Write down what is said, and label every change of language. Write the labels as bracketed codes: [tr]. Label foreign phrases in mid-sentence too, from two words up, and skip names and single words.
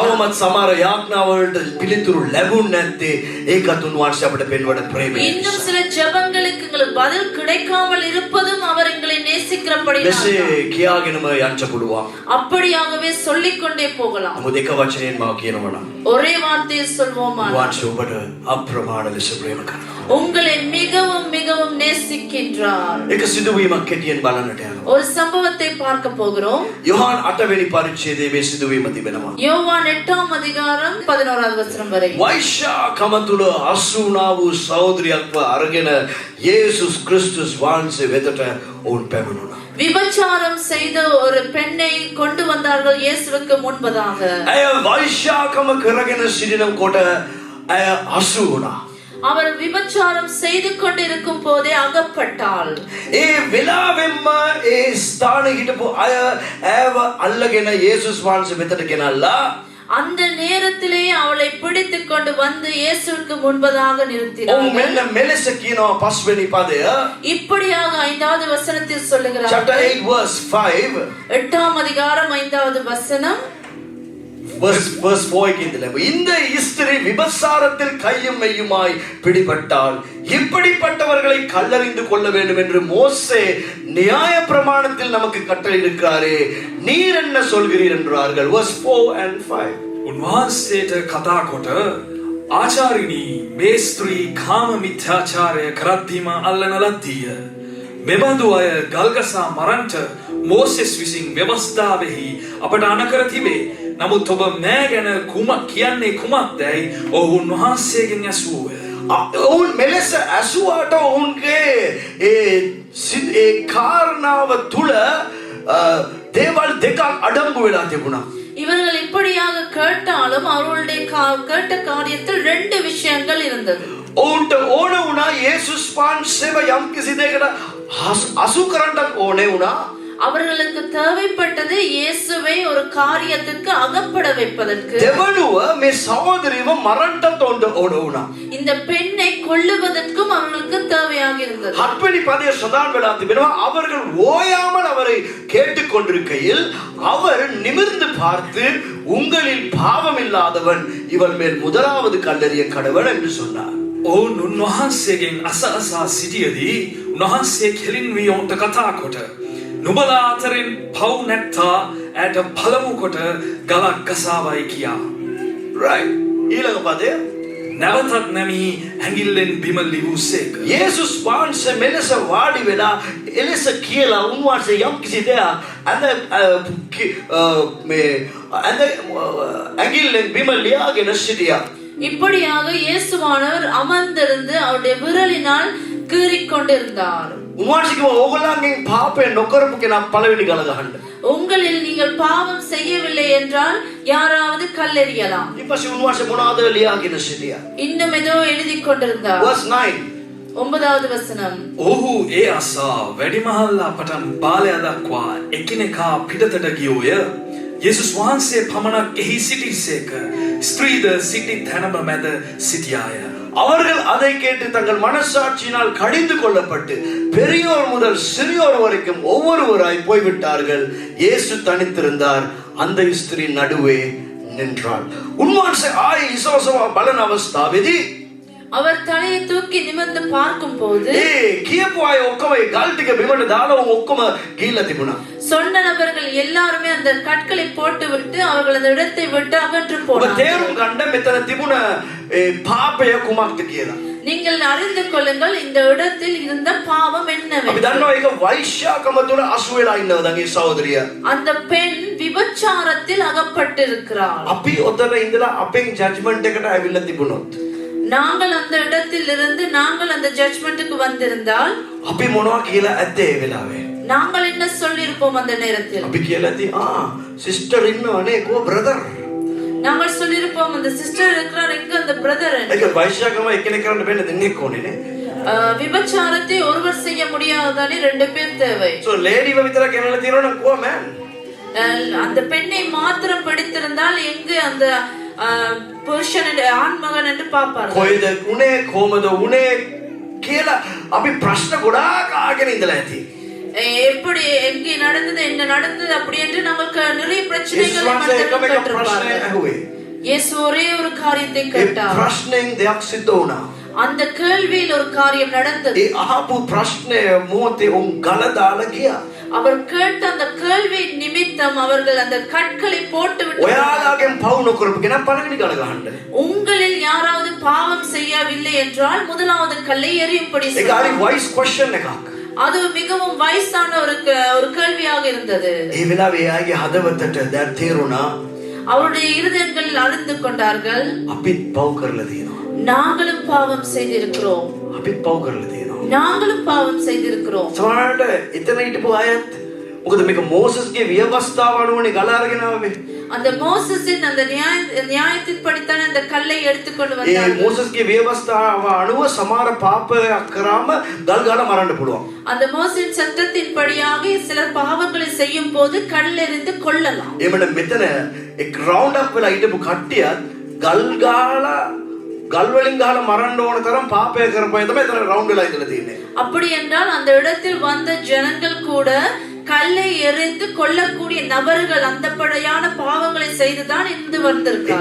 [si] තවමත් සමහර යාඥාවලට පිළිතුරු ලැබුණ නැත්තේ ඒකත් උන්වහන්සේ අපට පෙන්වන ප්‍රේමය. [ta] இன்னும் சில ஜெபங்களுக்கு எங்களுக்கு பதில் கிடைக்காமல் இருப்பதும் அவர் எங்களை நேசிக்கிறபடியினால். [si] මෙසේ කියාගෙනම යන්න පුළුවන්. [ta] அப்படியாகவே சொல்லிக்கொண்டே போகலாம். [si] නමුත් එක වචනයෙන් මම කියනවා නම් [ta] ஒரே வார்த்தையில் சொல்வோமானால் [si] වහන්සේ ඔබට අප්‍රමාණ ලෙස ප්‍රේම කරනවා. [ta] உங்களை மிகவும் மிகவும் நேசிக்கின்றார். [si] එක සිදුවීමක් කෙටියෙන් බලන්නට යනවා. [ta] ஒரு சம்பவத்தை பார்க்க போகிறோம். [si] යොහාන් 8 වෙනි පරිච්ඡේදයේ මේ සිදුවීම තිබෙනවා. [ta] யோவான் 8ஆம் அதிகாரம் 11வது வசனம் வரை. [si] වෛශ්‍යාකම තුල අසුණා වූ සහෝදරියක්ව අරගෙන යේසුස් ක්‍රිස්තුස් වහන්සේ වෙතට ඔවුන් පැමිණුණා. [ta] விபச்சாரம் செய்த ஒரு பெண்ணை கொண்டு வந்தார்கள் இயேசுவுக்கு முன்பதாக. [si] ඇය වෛශ්‍යාකම කරගෙන සිටිනකොට ඇය අසුණා. [ta] அவர் விபச்சாரம் செய்து கொண்டிருக்கும் போதே அகப்பட்டாள். [si] ඒ වෙලාවෙන්ම ඒ ස්ථානයේ හිටපු අය ඇව අල්ලගෙන යේසුස් වහන්සේ වෙතට ගෙනල්ලා [ta] அந்த நேரத்திலேயே அவளை பிடித்துக் கொண்டு வந்து இயேசுவுக்கு முன்பதாக [si] ඔව් [ta] நிறுத்தினார்கள். [si] මෙන්න මෙලෙස කියනවා පස්වෙනි පදය [ta] இப்படியாக 5வது வசனத்தில் சொல்லுகிறார். [en] chapter 8 verse 5 [ta] 8ஆம் அதிகாரம் 5வது வசனம் verse 4 கிந்தல இந்த ஸ்திரீ விபச்சாரத்தில் கையும் மெய்யுமாய் பிடிபட்டால் இப்படிப்பட்டவர்களை கல்லறிந்து கொள்ள வேண்டும் என்று மோசே நியாய பிரமாணத்தில் நமக்கு கட்டளையிட்டிருக்கிறாரே நீர் என்ன சொல்கிறீர் என்றார்கள். [en] verse 4 and 5 [si] උන්වහන්සේට කතා කොට ආචාර්යනි මේ ස්ත්‍රී කාම මිත්‍යාචාරය කරද්දීම අල්ලන ලද්දීය. මෙබඳු අය ගල්ගසා මරන්ට මෝසෙස් විසින් ව්‍යවස්ථාවෙහි අපට අනකර තිබේ. නමුත් ඔබ මෑ ගැන කුමක් කියන්නේ කුමක්දයි ඔහු උන්වහන්සේගෙන් ඇසුවෝය. ඔවුන් මෙලෙස ඇසුවාට ඔවුන්ගේ ඒ කාරණාව තුල දේවල් දෙකක් අඩංගු වෙලා තිබුණා. [ta] இவர்கள் இப்படியாக கேட்டாலும் அவர்களுடைய கேட்ட காரியத்தில் 2 விஷயங்கள் இருந்தது. [si] ඔවුන්ට ඕන වුණා යේසුස් වහන්සේව යම් කිසි දෙයකට අසු කරන්නත් ඕනේ වුණා. [ta] அவர்களுக்கு தேவைப்பட்டது இயேசுவை ஒரு காரியத்துக்கு அகப்பட வைப்பதற்கு. [si] දෙවනුව මේ සහෝදරියව මරන්නත් ඕන වුණා. [ta] இந்த பெண்ணை கொல்லுவதற்கும் அவர்களுக்கு தேவையாக இருந்தது. [si] 7 වෙනි පදයේ සඳහන් වෙලා තිබෙනවා [ta] அவர்கள் ஓயாமல் அவரை கேட்டுக்கொண்டிருக்கையில் அவர் நிமிர்ந்து பார்த்து உங்களில் பாவம் இல்லாதவன் இவள் மேல் முதலாவது கல்லெறிய கடவன் என்று சொன்னார். [si] ඔවුන් උන්වහන්සේගෙන් අසअසා සිටියදී උන්වහන්සේ කෙලින් වී ඔවුන්ට කතා කොට නුඹලා අතරින් පව් නැත්තා ඇයට පළමු කොට ගලක් ගසාවයි කියා. right ඊළඟ පදය නැවතත් නැමී ඇඟිල්ලෙන් බිම ලිවූසේක. යේසුස් වහන්සේ මෙලෙස වාඩි වෙලා එලෙස කියලා උන්වහන්සේ යම් කිසි දෙයක් මේ ඇඟිල්ලෙන් බිම ලියාගෙන සිටියා. [ta] இப்படியாக இயேசுவானவர் அமர்ந்திருந்து அவருடைய விரலினால் கீறிக்கொண்டிருந்தார். [si] උන්වහන්සේ කිව්වා ඕගොල්ලන්ගෙන් පාපය නොකරපු කෙනා පළවෙනි ගල ගහන්න. [ta] உங்களில் நீங்கள் பாவம் செய்யவில்லை என்றால் யாராவது கல்லெறியலாம். [si] ඊපස්සේ උන්වහන්සේ මොනවද ලියාගෙන සිටියා. [ta] இன்னும் ஏதோ எழுதிக் கொண்டிருந்தார். [en] verse 9 [ta] 9வது வசனம். [si] ඔහු ඒ අසා වැඩිමහල්ලා පටන් බාලයා දක්වා එකිනෙකා පිටතට ගියෝය. යේසුස් වහන්සේ පමණක් එහි සිටිසේක. ස්ත්‍රීද සිටි තැනම මැද සිටියාය. [ta] அவர்கள் அதை கேட்டு தங்கள் மனசாட்சியினால் கடிந்து கொள்ளப்பட்டு பெரியோர் முதல் சிறியோர் வரைக்கும் ஒவ்வொருவராய் போய்விட்டார்கள். இயேசு தனித்திருந்தார். அந்த ஸ்திரீ நடுவே நின்றாள். [si] උන්වහන්සේ ආයේ ඉසෝසව බලන අවස්ථාවේදී [ta] அவர் தலையை தூக்கி நிமிர்ந்து பார்க்கும்போது [si] කියපු අය ඔක්කොම ඒ ගල් ටික බිමට දාලා ඔක්කොම ගිහිල්ලා තිබුණා. [ta] சொன்ன நபர்கள் எல்லாரும் அந்த கற்களை போட்டுவிட்டு அவர்கள் அந்த இடத்தை விட்டு அகன்று [si] ඔබ [ta] போனார்கள். [si] තේරුම් ගන්න මෙතන තිබුණ ඒ පාපය කුමක්ද කියලා. [ta] நீங்கள் அறிந்து கொள்ளுங்கள் இந்த இடத்தில் இருந்த பாவம் [si] අපි [ta] என்னவென்று. [si] දන්නවා ඒක වෛශ්‍යාකම තුළ අසු වෙලා ඉන්නවා දැන් ඒ සහෝදරිය. [ta] அந்த பெண் விபச்சாரத்தில் அகப்பட்டிருக்கிறாள். [si] අපි ඔතන ඉඳලා අපෙන් ජජ්මන්ට් එකට ඇවිල්ලා තිබුණොත් [ta] நாங்கள் அந்த இடத்தில் இருந்து நாங்கள் அந்த ஜட்ஜ்மென்ட்க்கு வந்திருந்தால் [si] අපි මොනවා කියලා ඇත්තේ ඒ වෙලාවේ. [ta] நாங்கள் என்ன சொல்லிருப்போம் அந்த நேரத்தில்? [si] අපි කියලා ඇති සිස්ටර් ඉන්නවනේ කෝ බ්‍රදර්. [ta] நாங்கள் சொல்லிருப்போம் அந்த சிஸ்டர் இருக்கிறார் எங்க அந்த பிரதர். [si] ඒක වෛශ්‍යාකම එකිනෙක කරන්න බෑ දෙන්නෙක් ඕනේ නේ. [ta] விபச்சாரத்தை ஒருவர் செய்ய முடியாதானே 2 பேர் தேவை. [si] so லேடிව විතරක් ගෙනලා තියනවා නම් කොහොම man [ta] அந்த பெண்ணை மாத்திரம் பிடித்திருந்தால் எங்கு அந்த புருஷன் ஆண்மகன் என்று பாப்பார்கள். [si] කොයිද උනේ කොහමද උනේ කියලා අපි ප්‍රශ්න ගොඩාක් ආගෙන ඉඳලා ඇති. [ta] எப்படி எங்கே நடந்தது என்ன நடந்தது அப்படி என்று நமக்கு நிறைய பிரச்சனைகள் [si] ප්‍රශ්නේ ඇහුවේ. [ta] இயேசு ஒரே ஒரு காரியத்தை கேட்டார். [si] ප්‍රශ්නෙන් දෙයක් සිද්ධ වුණා. [ta] அந்த கேள்வியில் ஒரு காரியம் நடந்தது. [si] ඒ අහපු ප්‍රශ්නය මොහොතේ උන් ගල දාලා ගියා. [ta] அவர் கேட்ட அந்த கேள்வி நிமித்தம் அவர்கள் அந்த கற்களை போட்டு விட்டு [si] ඔයාලාගෙන් පවු නොකරපු කෙනා පළවෙනි ගල ගහන්න. [ta] உங்களில் யாராவது பாவம் செய்யவில்லை என்றால் முதலாவது கல்லை எறியும்படி [si] ඒක හරි [ta] சொன்னார். [en] wise question එකක්. [ta] அது மிகவும் வயசான ஒரு கேள்வியாக இருந்தது. [si] ඒ වෙලාවේ එයාගේ හදවතට දැන් තේරුණා [ta] அவருடைய இருதயங்களில் அறிந்து கொண்டார்கள், [si] අපිත් පව් කරලා තියෙනවා. [ta] நாங்களும் பாவம் செய்திருக்கிறோம், [si] අපිත් පව් කරලා තියෙනවා. [ta] நாங்களும் பாவம் செய்திருக்கிறோம். [si] සමහරවිට එතන හිටපු අයත් මොකද මේක මෝසස්ගේ ව්‍යවස්ථාව අනුවනේ ගල අරගෙන ආවේ. [ta] அந்த மோசஸின் அந்த நியாயத்தின் படித்தான அந்த கல்லை எடுத்துக்கொண்டு [si] ඒ [ta] வந்தார்கள். [si] මෝසස්ගේ ව්‍යවස්ථාව අනුව සමහර පාපයක් කරාම ගල් ගාලා මරන්න පුළුවන්. [ta] அந்த மோசேயின் சட்டத்தின் படியாக சிலர் பாவங்களை செய்யும் போது கல்லெறிந்து கொல்லலாம். [si] එමණ මෙතන එක් [en] round up [si] වෙලා හිටපු කට්ටියත් ගල් ගාලා ගල් වලින් ගහලා මරන්න ඕන තරම් පාපය කරපුවා තමයි එතන රවුන්ඩ් වෙලා ඉඳලා තියෙන්නේ. [ta] அப்படி என்றால் அந்த இடத்தில் வந்த ஜனங்கள் கூட கல்லை எறிந்து கொல்லக்கூடிய நபர்கள் அந்த படையான பாவங்களை செய்துதான் இருந்து வந்திருக்கார்கள்.